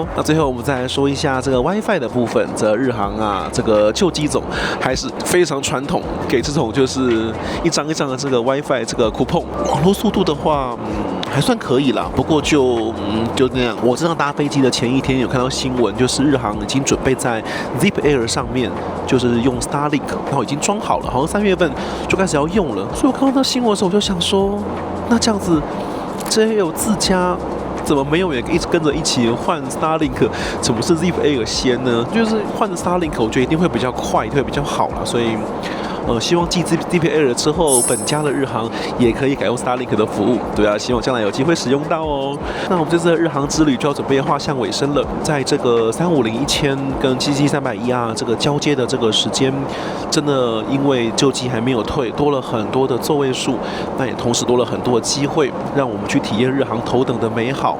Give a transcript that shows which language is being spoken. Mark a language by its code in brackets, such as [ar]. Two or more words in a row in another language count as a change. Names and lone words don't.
[zh] 那最後我們再來說一下這個 WiFi 的部分，這日航啊，這個舊機種還是非常傳統，給這種就是一張一張的這個 WiFi 這個 coupon。網絡速度的話， 還算可以啦，不過就那樣。我這趟搭飛機的前一天有看到新聞，就是日航已經準備在 Zip Air 上面，就是用 Starlink， 然後已經裝好了，好像3月份就開始要用了。所以我看到這新聞的時候，我就想說，那這樣子 JAL 自家怎麼沒有也一直跟着一起換 Starlink？怎麼是 Zip Air 先呢？就是換 Starlink， 我覺得一定會比較快，會比較好啦。所以。希望繼 Zip Air 之後，本家的日航也可以改用 Starlink 的服務。對啊，希望將來有機會使用到哦。那我們這次的日航之旅就要準備畫向尾聲了。在這個350-1000跟777-300ER 這個交接的這個時間，真的因為舊機還沒有退，多了很多的座位數，那也同時多了很多的機會，讓我們去體驗日航頭等的美好。